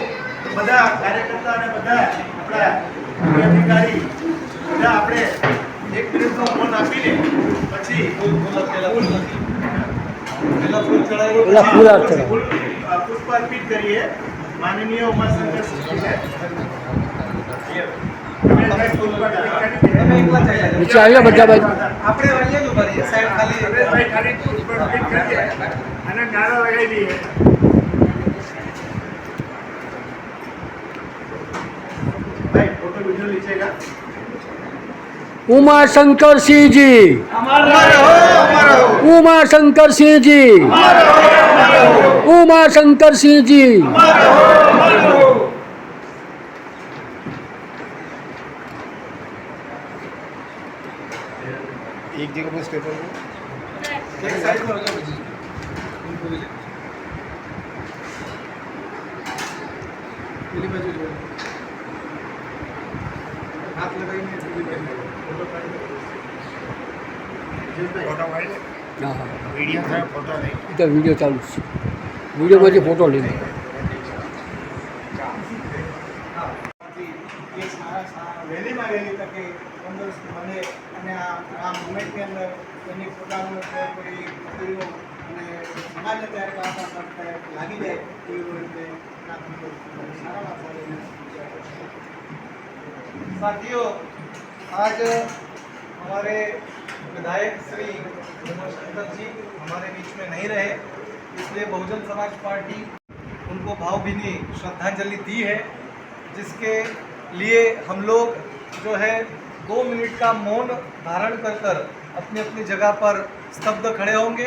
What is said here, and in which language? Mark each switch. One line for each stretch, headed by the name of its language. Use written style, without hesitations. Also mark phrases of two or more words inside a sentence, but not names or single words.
Gujarati: બધા કાર્યકર્તા અને બધા આપણા અધિકારી બધા આપણે એક મિનિટનો મૌન આપીને પછી પુષ્પ અર્પિત કરીએ માનનીય ઉમાશંકરસિંહજીને. નીચે આવ્યા બધા બાજુ આપણે અહીંયા જ ઉભા રહીએ સાહેબ, ખાલી અને નારા લગાવી દઈએ.
Hindi: भाई फोटो वीडियो लीजिएगा. उमा शंकर सिंह जी, उमा शंकर सिंह जी, उमा शंकर सिंह जी. एक जगह पर स्टेपर
Gujarati: એક સાઈડ પર હતો બીજી પેલી બાજુ જોડે હાથ લગાવીને હા હા વિડીયો ચાલુ છે. વિડીયોમાંથી ફોટો લઈ વહેલીમાં વહેલી તકે તંદુરસ્ત બને અને આ મુવમેન્ટની અંદર એની પોતાનું કરી સ્ત્રીઓ અને સમાજને ત્યારે કામ લાગી જાય એવી રીતે સારામાં સારી.
Hindi: साथियों, आज हमारे विधायक श्री उमाशंकर जी हमारे बीच में नहीं रहे, इसलिए बहुजन समाज पार्टी उनको भावभीनी श्रद्धांजलि दी है, जिसके लिए हम लोग जो है 2 मिनट का मौन धारण कर अपनी अपनी जगह पर स्तब्ध खड़े होंगे.